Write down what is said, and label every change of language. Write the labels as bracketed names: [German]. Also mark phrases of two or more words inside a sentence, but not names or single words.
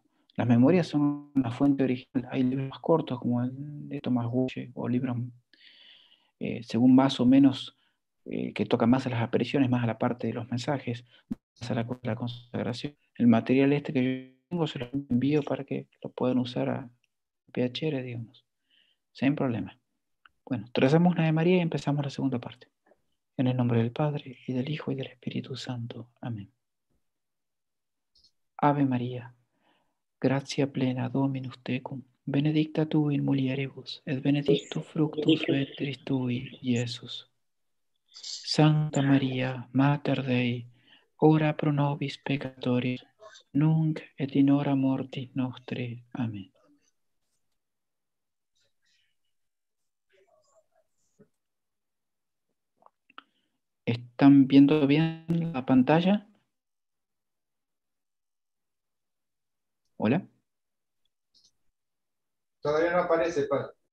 [Spanish] Las memorias son una fuente original. Hay libros más cortos como el de Thomas Gucci o libros según más o menos que tocan más a las apariciones, más a la parte de los mensajes, más a la consagración. El material este que yo tengo se lo envío para que lo puedan usar a PHR, digamos, sin problema. Bueno, trazamos una de María y empezamos la segunda parte. En el nombre del Padre, y del Hijo, y del Espíritu Santo. Amén. [Latin] Ave María, gratia plena Dominus tecum, benedicta tu in mulieribus, et benedictus fructus ventris tui, Iesus. Santa María, Mater Dei, ora pro nobis peccatoribus, nunc et in hora mortis nostre. [Spanish] Amén. ¿Están viendo bien la pantalla? ¿Hola? Todavía no aparece, padre.